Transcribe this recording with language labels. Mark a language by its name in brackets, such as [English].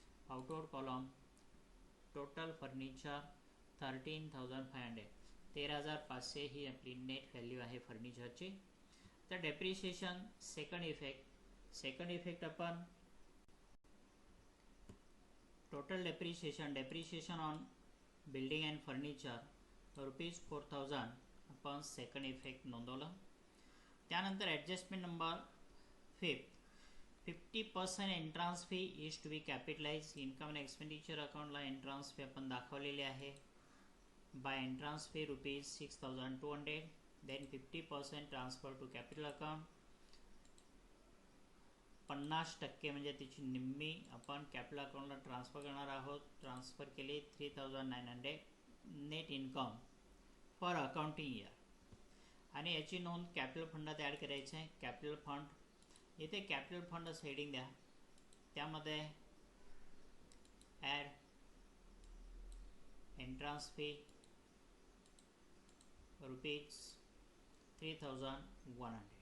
[English] Outward column total furniture 13,500. [Marathi] 13,500 ही आपली net value आहे फर्निचरची. तर डेप्रिशिएशन सेकंड इफेक्ट आपण [English] total depreciation on building and furniture rupees 4,000 [Marathi] आपण second effect नोंदवलं. त्यानंतर [English] Adjustment number 5, 50% entrance fee is to be capitalize. [Marathi] Income and expenditure अकाउंटला entrance fee आपण दाखवलेली आहे. [English] By entrance fee rupees 6,200. Then 50% transfer to capital account. [Marathi] 50% म्हणजे तिची निम्मी आपण कॅपिटल अकाउंटला ट्रान्सफर करणार आहोत. [English] transfer [Marathi] केली [English] 3,900 net income for accounting year. [Marathi] आणि याची नोंद कॅपिटल फंडात ॲड करायची आहे. कॅपिटल फंड, इथे कॅपिटल फंड असं हेडिंग द्या. त्यामध्ये [English] Add entrance fee rupees 3,100.